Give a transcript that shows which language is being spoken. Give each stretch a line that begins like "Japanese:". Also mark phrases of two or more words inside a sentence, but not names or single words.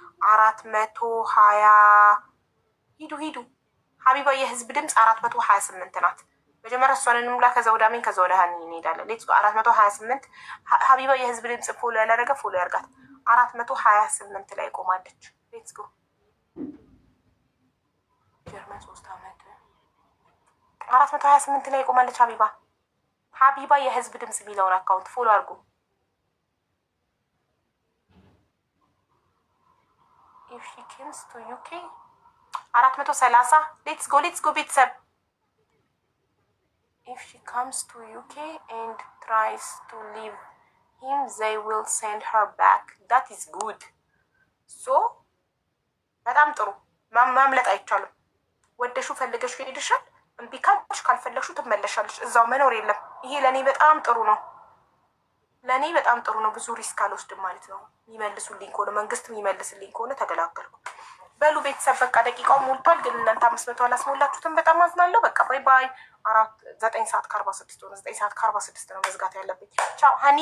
Amharic: 420 ሂዱ። ሀቢባ የህዝብ ድምፅ 428 ናት። መጀመሪያ እሷን እንሙላ፣ ከዛ ወደ አሜን፣ ከዛ ወደ ሀኒ እንሄዳለን።
English: let's go
Amharic: 428 ሀቢባ የህዝብ ድምፅ ፎሎ ያላደረገ ፎሎ ያርጋት። 428 ላይ ቆማለች።
English: let's go
Amharic: ጀርመን 3 አመት 428 ላይ ቆማለች። ሀቢባ የህዝብ ድምፅ የሚለውን አካውንት ፎሎ አድርጉ።
English: if she comes to UK
Amharic: 430
English: let's go
Amharic: ቤተሰብ
English: if she comes to UK and tries to leave him they will send her back. that is good.
Amharic: so በጣም ጥሩ። ማምለጥ አይቻልም። ወደሹ ፈልገሹ ሄድሻል። እምቢ ካልሽ ካልፈለግሹ ትመለሻለሽ። እዛው መኖር የለም። ይሄ ለኔ በጣም ጥሩ ነው። ብዙ ሪስክ አልወስድም ማለት ነው። ይመልሱልኝ ከሆነ መንግስት የሚመልስልኝ ከሆነ ተገላገልኩ። በሉ ቤተሰብ በቃ ደቂቃው ሞልቷል፣ ግን እናንተ 500 አላስሞላችሁትም። በጣም አዝናለሁ። በቃ ባይ 9 ሰዓት ከ46 ሆነ። 9 ሰዓት ከ46 ነው መዝጋት ያለብኝ። ቻው ሀኒዬ።